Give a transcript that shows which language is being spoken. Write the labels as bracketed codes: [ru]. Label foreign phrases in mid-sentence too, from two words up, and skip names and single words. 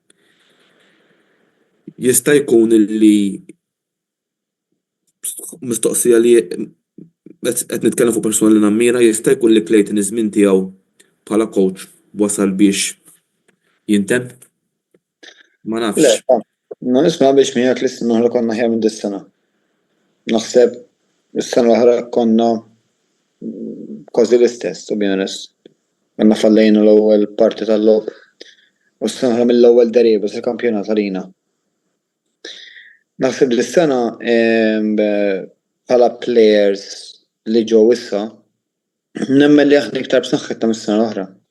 [mt] Jista' jkun li mistoqsija li qed nitkellem fuq persuna li nammira, jista' jkun li Clayton iż-żmien tiegħu bħala coach wasal biex jintemm? Ma nafx. Ma nisma' biex miegħek li s-sena l-oħra konna ħjar minn dis-sena. Naħseb is-sena l-oħra konna kważi l-istess, [en] to be honest. [mt] Għandna fallejna l-ewwel parti tal-logħb u s-sena l-oħra mill-ewwel deriba tal-kampjonat għalina. Naħseb li s-sena bħala players li ġew issa nemmen li aħna iktar b'saħħitna mis-sena l-oħra.